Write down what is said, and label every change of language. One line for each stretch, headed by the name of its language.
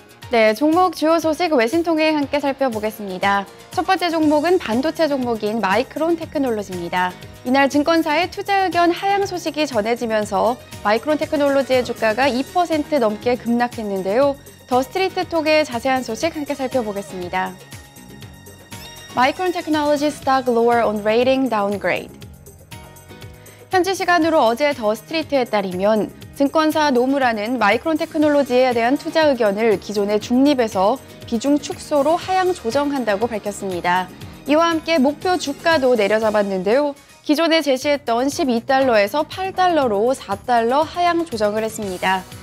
Korean: 네, 종목 주요 소식 외신 통해 함께 살펴보겠습니다. 첫 번째 종목은 반도체 종목인 마이크론 테크놀로지입니다. 이날 증권사의 투자 의견 하향 소식이 전해지면서 마이크론 테크놀로지의 주가가 2% 넘게 급락했는데요. 더 스트리트 톡의 자세한 소식 함께 살펴보겠습니다.
English: 마이크론 테크놀로지 stock lower on rating downgrade.
Korean: 현지 시간으로 어제 더 스트리트에 따르면 증권사 노무라는 마이크론 테크놀로지에 대한 투자 의견을 기존의 중립에서 비중 축소로 하향 조정한다고 밝혔습니다. 이와 함께 목표 주가도 내려잡았는데요. 기존에 제시했던 12달러에서 8달러로 4달러 하향 조정을 했습니다.